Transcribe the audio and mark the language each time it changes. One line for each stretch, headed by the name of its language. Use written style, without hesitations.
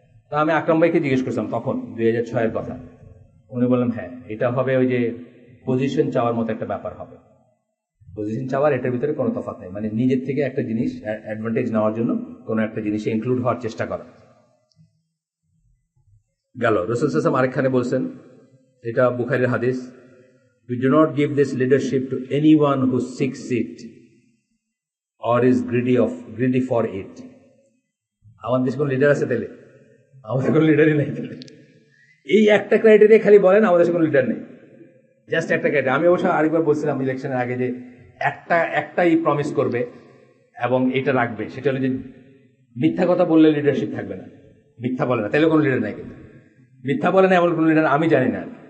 Bangla: তা আমি আকরাম ভাইকে জিজ্ঞেস করছিলাম তখন 2006-এর কথা, উনি বললাম হ্যাঁ এটা হবে, ওই যে পজিশন চাওয়ার মতো একটা ব্যাপার হবে। পজিশন চাওয়ার এটার ভিতরে কোনো তফাৎ নেই, মানে নিজের থেকে একটা জিনিস অ্যাডভান্টেজ নেওয়ার জন্য কোনো একটা জিনিসে ইনক্লুড হওয়ার চেষ্টা করা। গেল। রাসূল সাল্লাল্লাহু আলাইহি ওয়াসাল্লাম আরেকখানে বলছেন, এটা বুখারীর হাদিস,
English: we do not give this leadership to anyone who seeks it or is greedy for it.
Bangla: আমাদের দেশে কোনো লিডার আছে তাহলে? আমাদের কোনো লিডারই নেই তাহলে। এই একটা ক্রাইটেরিয়া খালি বলেন, আমাদের দেশে কোনো লিডার নেই, জাস্ট একটা ক্রাইটেরিয়া। আমি অবশ্য আরেকবার বলছিলাম ইলেকশনের আগে যে একটাই প্রমিস করবে এবং এটা রাখবে, সেটা হলো যে মিথ্যা কথা বললে লিডারশিপ থাকবে না। মিথ্যা বলে না তাহলে কোনো লিডার নাই, কিন্তু মিথ্যা বলে না এমন কোনো লিডার আমি জানি না।